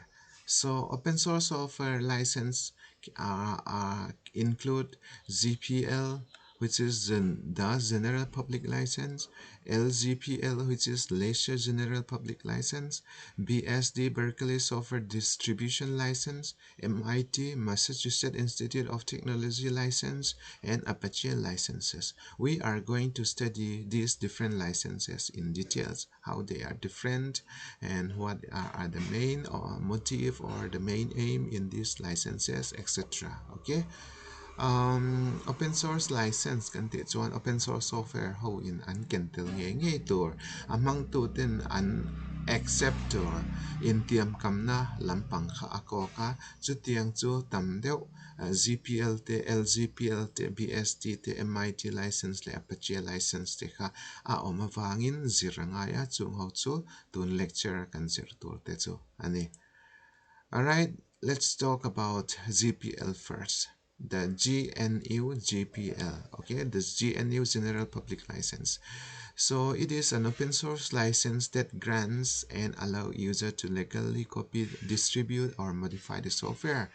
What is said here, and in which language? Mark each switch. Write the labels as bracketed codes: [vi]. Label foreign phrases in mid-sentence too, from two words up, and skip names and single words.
[en] So open source software license include GPL, which is the General Public License, LGPL, which is Leisure General Public License, BSD, Berkeley Software Distribution License, MIT, Massachusetts Institute of Technology License, and Apache licenses. We are going to study these different licenses in details, how they are different, and what are the main motive or the main aim in these licenses, etc. Okay. Open source license [lus] kan ti chuan [en] open source software [lus] ho in an kentel nge tur among tu tin an acceptor in tiam kamna lampang kha ako ka chu tiang chu tam deuh GPL te LGPL te BST te MIT license le Apache license te kha a oma wangin zirangaya chung ho chu tun lecture kan zir tur te chu ani. [en] Alright, let's talk about GPL first. The GNU GPL, okay, the GNU General Public License. So it is an open source license that grants and allow user to legally copy, distribute, or modify the software.